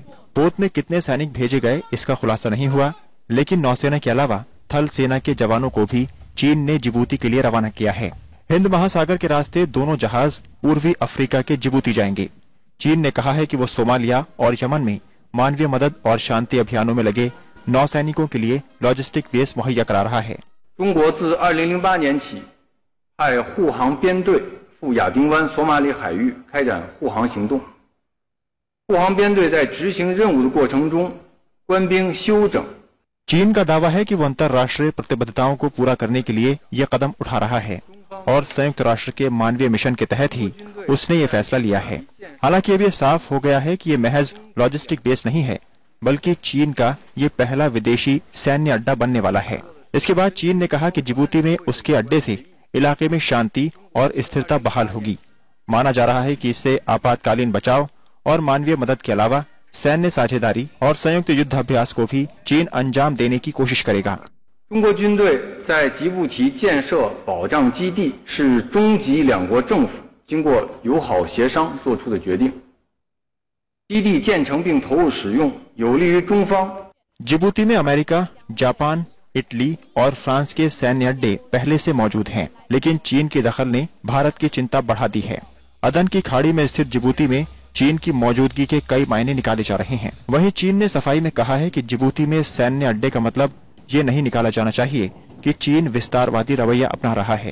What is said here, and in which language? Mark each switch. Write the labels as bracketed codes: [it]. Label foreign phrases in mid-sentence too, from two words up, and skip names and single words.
[hi] पोत में कितने सैनिक भेजे गए इसका खुलासा नहीं हुआ, लेकिन नौसेना के अलावा थल सेना के जवानों को भी चीन ने जिबूती के लिए रवाना किया है। हिंद महासागर के रास्ते दोनों जहाज पूर्वी अफ्रीका के जिबूती जाएंगे। चीन ने कहा है कि वो सोमालिया और यमन में मानवीय मदद और शांति अभियानों में लगे नौसैनिकों के लिए लॉजिस्टिक बेस मुहैया करा रहा है। [zh] 中国自2008年起派护航编队赴亚丁湾索马里海域开展护航行动。护航编队在执行任务的过程中，官兵休整。 [hi] चीन का दावा है कि वो अंतर्राष्ट्रीय प्रतिबद्धताओं को पूरा करने के लिए ये कदम उठा रहा है और संयुक्त राष्ट्र के मानवीय मिशन के तहत ही उसने ये फैसला लिया है। हालांकि अब ये साफ हो गया है कि ये महज लॉजिस्टिक बेस नहीं है, बल्कि चीन का ये पहला विदेशी सैन्य अड्डा बनने वाला है। इसके बाद चीन ने कहा कि जिबूती में उसके अड्डे से इलाके में शांति और स्थिरता बहाल होगी। माना जा रहा है कि इससे आपातकालीन बचाव और मानवीय मदद के अलावा सैन्य साझेदारी और संयुक्त युद्धाभ्यास को भी चीन अंजाम देने की कोशिश करेगा। [zh] 中国军队在吉布提建设保障基地是中吉两国政府经过友好协商做出的决定。基地建成并投入使用，有利于中方。 [hi] जिबूती में अमेरिका, जापान, इटली और फ्रांस के सैन्य अड्डे पहले से मौजूद हैं, लेकिन चीन के दखल ने भारत की चिंता बढ़ा दी है। अदन की खाड़ी में स्थित जिबूती में चीन की मौजूदगी के कई मायने निकाले जा रहे हैं। वहीं चीन ने सफाई में कहा है कि जिबूती में सैन्य अड्डे का मतलब ये नहीं निकाला जाना चाहिए कि चीन विस्तारवादी रवैया अपना रहा है।